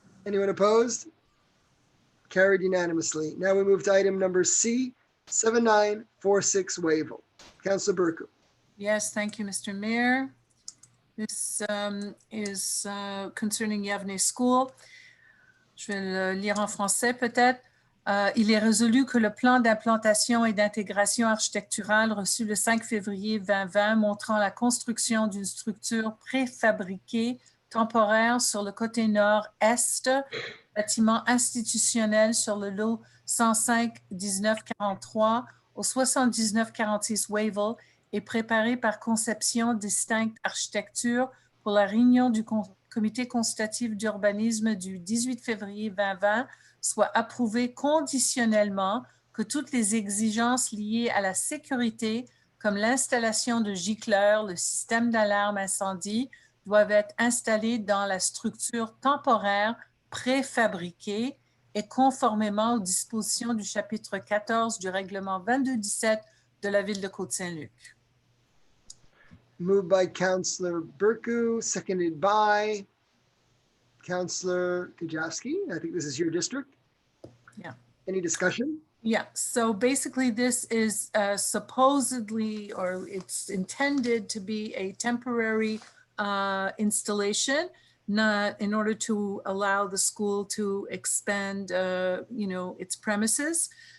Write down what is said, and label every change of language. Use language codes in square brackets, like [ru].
[en] Anyone opposed? Carried unanimously. Now we move to item number C, 7946 Wavell. Councillor Burku. Yes, thank you, Mr. Mayor. This is concerning Yavne School. [fr] Je vais le lire en français peut-être. Il est résolu que le plan d'implantation et d'intégration architecturale reçu le 5 février 2020 montrant la construction d'une structure préfabriquée temporaire sur le côté nord-est, bâtiment institutionnel sur le lot 105-1943 au 79-46 Wavell est préparé par conception distincte architecture pour la réunion du comité consultatif d'urbanisme du 18 février 2020 soit approuvé conditionnellement que toutes les exigences liées à la sécurité, comme l'installation de gicleurs, le système d'alarme incendie, doivent être installées dans la structure temporaire préfabriquée et conformément aux dispositions du chapitre 14 du règlement 2217 de la ville de Côte Saint-Luc. [en] Moved by Councillor Burku, seconded by Councillor Kajowski. I think this is your district. Yeah. Any discussion? Yeah, so basically this is supposedly, or it's intended to be a temporary installation, not in order to allow the school to expand, its premises.